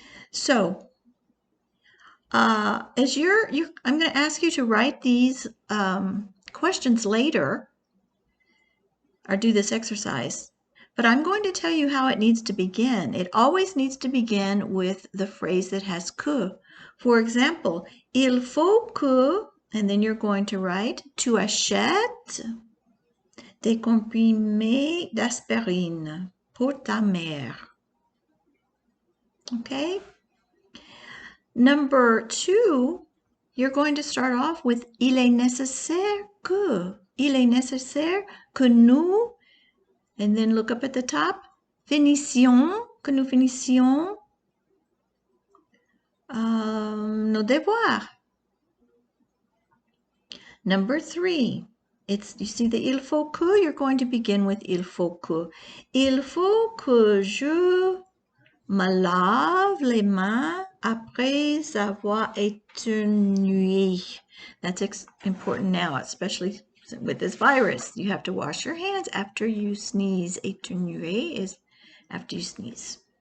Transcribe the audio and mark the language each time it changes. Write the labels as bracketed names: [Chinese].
[English] So I'm going to ask you to write these questions later or do this exercise, but I'm going to tell you how it needs to begin. It always needs to begin with the phrase that has que. For example, [French] il faut que, [English] and then you're going to write, [French] tu achètes des comprimés d'aspirine pour ta mère. [English] Okay? Number 2, you're going to start off with [French] il est nécessaire que. Il est nécessaire que nous, [English] and then look up at the top, [French] finissions, que nous finissions nos devoirs. [English] Number 3, you see the [French] il faut que, [English] you're going to begin with il faut que. [French] Il faut que je me lave les mains après avoir éternué. [English] That's important now, especially with this virus. You have to wash your hands after you sneeze. Éternuer is after you sneeze.